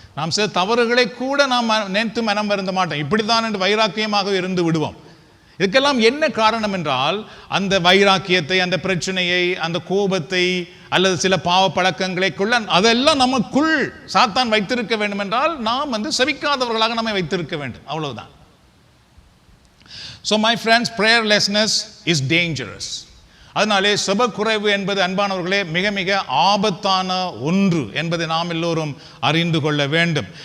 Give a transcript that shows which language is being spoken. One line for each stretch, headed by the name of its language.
Tamil: நாம் சில தவறுகளை கூட நாம் நினைத்து மனம் வருந்த மாட்டோம். இப்படித்தான் என்று வைராக்கியமாக இருந்து விடுவோம். இதுக்கெல்லாம் என்ன காரணம் என்றால், அந்த வைராக்கியத்தை, அந்த பிரச்சனையை, அந்த கோபத்தை அல்லது சில பாவ பழக்கங்களை அதெல்லாம் நமக்குள் சாத்தான் வைத்திருக்க வேண்டும் என்றால் நாம் செபிக்காதவர்களாக நம்மை வைத்திருக்க வேண்டும், அவ்வளவுதான்.
English: So my friends, prayerlessness is dangerous.
Tamil: அதனாலே செபக்குறைவு என்பது அன்பானவர்களே மிக மிக ஆபத்தான ஒன்று என்பதை நாம் எல்லோரும் அறிந்து கொள்ள வேண்டும்.